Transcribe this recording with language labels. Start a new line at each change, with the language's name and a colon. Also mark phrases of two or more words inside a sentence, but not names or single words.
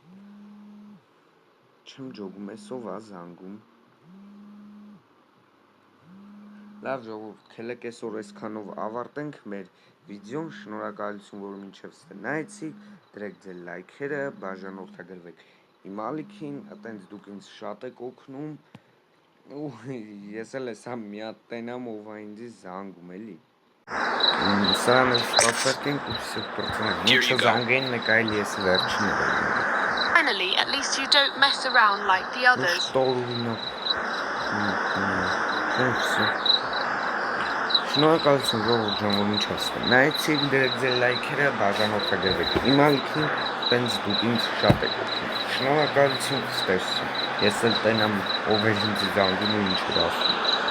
Armenian: չեմ ջոգում ես ով ա զանգում, լավ ժողովուրդ, կելեք այսօր այսքանով ավարտենք մեր վիդեոն, շնորհակալություն, որ մինչև ստե նայեցիք, դրեք ձեր լայքերը, բաժանորդագրվեք իմ ալիքին, այտենց դուք ինձ շատ եք օգնում, ու ես էլ ես համ մի հատ տենամ ով ա ինձ զանգում էլի, սրան էլ սպասարկենք ու սետ պրծնենք, ինչը զանգեն նկայել ես վերջին եմ,
English: Finally, at least you don't mess around like the others.
Armenian: Շնորհակալություն ժողովուրդ ջան, որ մինչև ստե նայեցիք, դրեք ձեր լայքերը, բաժանորդագրվեք իմ ալիքին, տենց դուք ինձ շատ եք օգնում, շնորհակալություն, ստեսություն, ես էլ տենամ ով էր ինձ զանգում ու ինչ էր ասում